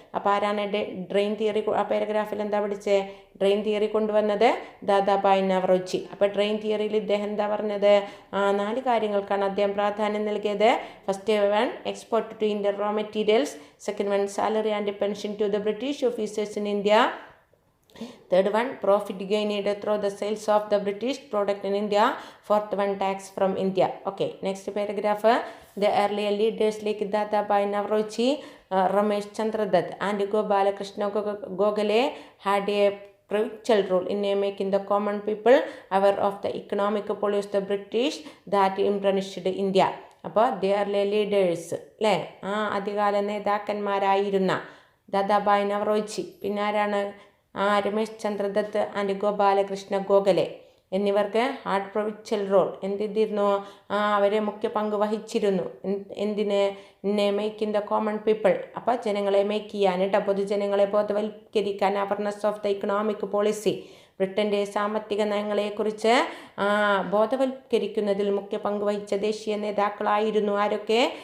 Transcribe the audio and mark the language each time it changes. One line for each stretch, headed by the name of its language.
Malayalam: അപ്പോൾ ആരാണ് drain theory? ആ പാരഗ്രാഫിൽ എന്താ പഠിച്ചത്? ഡ്രെയിൻ തിയറി കൊണ്ടുവന്നത് ദാദാബായ് നവറോജി. അപ്പോൾ ഡ്രെയിൻ തിയറിയിൽ ഇദ്ദേഹം എന്താ പറഞ്ഞത്? 4 കാര്യങ്ങൾക്കാണ് അദ്ദേഹം പ്രാധാന്യം നൽകിയത്.
English: First one export to Indian raw materials, second one salary and pension to the British officers in India. Third one, profit gained through the sales of the British product in India. Fourth one, tax from India. Okay, next paragraph. The earlier leaders like Dadabhai Navroji, Ramesh Chandra Dutt and Gopalakrishna Gokhale had a pivotal role in making the common people aware of the economic policy of the British that imprisoned India.
Malayalam: അപ്പോൾ
English: the earlier leaders
Malayalam: അല്ലേ, ആദ്യകാല നേതാക്കന്മാരായിരുന്ന ദാദാബായ് നവറോജി, പിന്നെ ആരാണ്? Ramesh Chandra Dutt and Gopalakrishna Gokhale എന്നിവർക്ക് hard provincial role എന്തിരുന്നു? അവരെ മുഖ്യ പങ്ക് വഹിച്ചിരുന്നു. എന്തിന്?
English: making the common people,
Malayalam: അപ്പോൾ ജനങ്ങളെ മേക്ക് ചെയ്യാൻ, പൊതുജനങ്ങളെ ബോധവൽക്കരിക്കാൻ,
English: awareness of the economic policy,
Malayalam: ബ്രിട്ടൻ്റെ സാമ്പത്തിക നയങ്ങളെക്കുറിച്ച് ബോധവൽക്കരിക്കുന്നതിൽ മുഖ്യ പങ്ക് വഹിച്ച ദേശീയ നേതാക്കളായിരുന്നു ആരൊക്കെ?